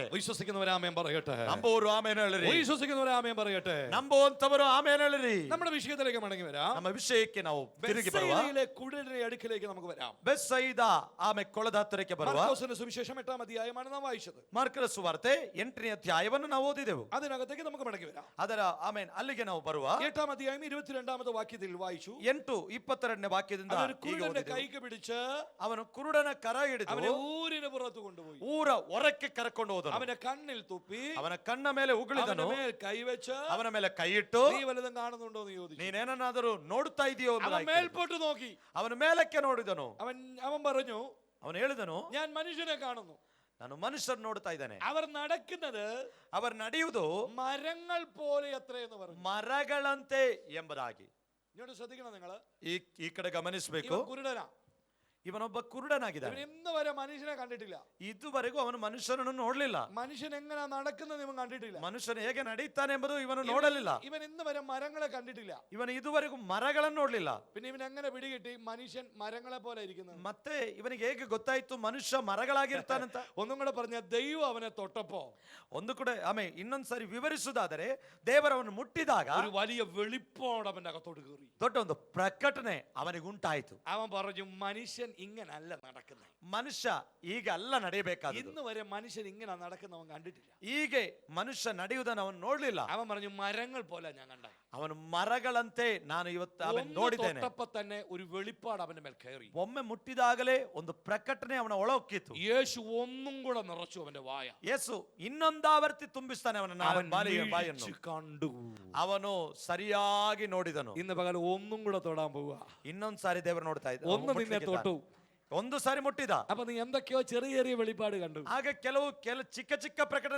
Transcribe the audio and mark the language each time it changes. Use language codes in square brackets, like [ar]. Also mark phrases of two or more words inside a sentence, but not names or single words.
[ml] വിശ്വസിക്കുന്നവരാമേൻ പറയട്ടെ. [kn] ನಂಬುವವರು ಆಮೇಲೆ ಹೇಳಿರಿ. [ml] വിശ്വസിക്കുന്നവരാമേൻ പറയട്ടെ. [kn] ನಂಬುವಂತವರು ಆಮೇಲೆ ಹೇಳಿರಿ. [ml] നമ്മുടെ വിഷയത്തിലേക്ക് മടങ്ങി വരാം. [kn] ನಮ್ಮ ವಿಷಯಕ್ಕೆ ನಾವು ತಿರುಗಿ ಬರುವ. [ml] ബെത്സയിലെ കുരുടന്റെ അടുക്കിലേക്ക് നമുക്ക് വരാം. [kn] ಬೆತ್ಸೈದ ಆಮೇಲೆ ಕೊಳದ ಹತ್ತಿರಕ್ಕೆ ಬರುವ. [ml] മർക്കോസിന്റെ സുവിശേഷം 8-ാം അധ്യായമാണ് നാം വായിച്ചത്. [kn] ಮಾರ್ಕನ ಸುವಾರ್ತೆ 8ನೇ ಅಧ್ಯಾಯವನ್ನು ನಾವು ಓದಿದೆವು. [ml] അതിനകത്തേക്ക് നമുക്ക് മടങ്ങി വരാം. [kn] ಅದರ ಆಮೇಲೆ ಅಲ್ಲಿಗೆ ನಾವು ಬರುವ. [ml] 8-ാം അധ്യായം 22-ാമത്തെ വാക്യത്തിൽ വായിച്ചു. [kn] 8:22 ವಾಕ್ಯದಿಂದ [ml] കുരുടന്റെ കൈക്ക് പിടിച്ച് [kn] ಅವನು ಕುರುಡನ ಕರ ಹಿಡಿದು [ml] അവനെ ഊരിന് പുറത്തു കൊണ്ടുപോയി. [kn] ಊರ ಹೊರಕ್ಕೆ ಕರಕೊಂಡು ಹೋದನು. [ml] അവന്റെ കണ്ണിൽ തുപ്പി [kn] ಅವನ ಕಣ್ಣ ಮೇಲೆ ಉಗುಳಿದನು. [ml] അവന്റെ മേൽ കൈവച്ച് [kn] ಅವನ ಮೇಲೆ ಕೈ ಇಟ್ಟು [ml] നീ വല്ലതും കാണുന്നുണ്ടോ എന്ന് ചോദിച്ചു. [kn] ನೀನೇನಾದರೂ ನೋಡ್ತಾ ಇದೆಯೋ [ml] അവൻ മേൽപോട്ട് നോക്കി. [kn] ಅವನ ಮೇಲಕ್ಕೆ ನೋಡಿದನು. [ml] അവൻ പറഞ്ഞു, [kn] ಅವನು ಹೇಳಿದನು, [ml] ഞാൻ മനുഷ്യനെ കാണുന്നു. [kn] ನಾನು ಮನುಷ್ಯರು ನೋಡ್ತಾ ಇದ್ದಾನೆ. [ml] അവർ നടക്കുന്നത് [kn] ಅವರು ನಡೆಯುವುದು [ml] മരങ്ങൾ പോലെ എത്രയെന്ന് പറഞ്ഞു. [kn] ಮರಗಳಂತೆ ಎಂಬುದಾಗಿ. [ml] ഇങ്ങോട്ട് ശ്രദ്ധിക്കണം നിങ്ങൾ. [kn] ಈ ಕಡೆ ಗಮನಿಸಬೇಕು. [ml] കുരുടനാ. [kn] ಇವನೊಬ್ಬ ಕುರುಡನಾಗಿದ್ದಾನೆ. [ml] ഇന്ന് വരെ മനുഷ്യനെ കണ്ടിട്ടില്ല. [kn] ಇದುವರೆಗೂ ಅವನು ಮನುಷ್ಯನನ್ನು ನೋಡಲಿಲ್ಲ. [ml] മനുഷ്യൻ എങ്ങനെ നടക്കുന്നത് ഇവൻ കണ്ടിട്ടില്ല. [kn] ಮನುಷ್ಯನು ಹೇಗೆ ನಡೀತಾನೆ ಎಂಬುದು ಇವನು ನೋಡಲಿಲ್ಲ. [ml] ഇവൻ ഇന്ന് വരെ മരങ്ങളെ കണ്ടിട്ടില്ല. [kn] ಇವನು ಇದುವರೆಗೂ ಮರಗಳನ್ನು ನೋಡಲಿಲ್ಲ. [ml] പിന്നെ ഇവൻ എങ്ങനെ പിടികിട്ടി മനുഷ്യൻ മരങ്ങളെ പോലെ ഇരിക്കുന്നത്? [kn] ಮತ್ತೆ ಇವನಿಗೆ ಹೇಗೆ ಗೊತ್ತಾಯ್ತು ಮನುಷ್ಯ ಮರಗಳಾಗಿರ್ತಾನಂತ? [ml] ഒന്നും കൂടെ പറഞ്ഞ, ദൈവം അവനെ തൊട്ടപ്പോ [kn] ಒಂದು ಕೂಡ ಆಮೇಲೆ ಇನ್ನೊಂದ್ಸರಿ ವಿವರಿಸುವುದಾದರೆ ದೇವರವನು ಮುಟ್ಟಿದಾಗ [ml] ഒരു വലിയ വെളിപ്പാട് അവന്റെ അകത്തോട്ട് കയറി. [kn] ದೊಡ್ಡ ಒಂದು ಪ್ರಕಟಣೆ ಅವನಿಗೆ ಉಂಟಾಯಿತು. [ml] അവൻ പറഞ്ഞു, മനുഷ്യൻ ഇങ്ങനല്ല നടക്കുന്നത്. [kn] ಮನುಷ್ಯ ಈಗ ಅಲ್ಲ ನಡೆಯಬೇಕಾದ. [ml] ഇന്ന് വരെ മനുഷ്യൻ ഇങ്ങനെ നടക്കുന്നവൻ കണ്ടിട്ടില്ല. [kn] ಹೀಗೆ ಮನುಷ್ಯ ನಡೆಯುವುದನ್ನು ಅವನು ನೋಡ್ಲಿಲ್ಲ. [ml] അവൻ പറഞ്ഞു, മരങ്ങൾ പോലെ ഞാൻ കണ്ട. [kn] ಅವನು ಮರಗಳಂತೆ ನಾನು ಇವತ್ತು ಅವನು [ml] ഒന്ന് [kn] ನೋಡಿದ್ದೇನೆ. [ml] തൊട്ടപ്പോ തന്നെ ഒരു വെളിപ്പാട് അവന്റെ മേൽ കയറി. [kn] ಒಮ್ಮೆ ಮುಟ್ಟಿದಾಗಲೇ ಒಂದು ಪ್ರಕಟಣೆ ಅವನ ಒಳಕ್ಕಿತ್ತು. [ml] യേശു ഒന്നും കൂടെ നിറച്ചു അവന്റെ വായ. [kn] ಯೇಸು ಇನ್ನೊಂದಾವರ್ತಿ ತುಂಬಿಸ್ತಾನೆ ಅವನ ಬಾಯನ್ನು. [ml] കണ്ടു. [kn] ಅವನು ಸರಿಯಾಗಿ ನೋಡಿದನು. [ml] ഇന്ന് പകൽ ഒന്നും കൂടെ തൊടാൻ പോവുക. [kn] ಇನ್ನೊಂದ್ ಸಾರಿ ದೇವರು ನೋಡ್ತಾ ಇದ್ದ. [ml] ഒന്ന് നിന്നെ തൊട്ടു. [kn] ಒಂದು ಸಾರಿ ಮುಟ್ಟಿದ. [ml] അപ്പൊ നീ എന്തൊക്കെയോ ചെറിയ ചെറിയ വെളിപ്പാട് കണ്ടു. [kn] ಹಾಗೆ ಕೆಲವು ಚಿಕ್ಕ ಚಿಕ್ಕ ಪ್ರಕಟಣೆ,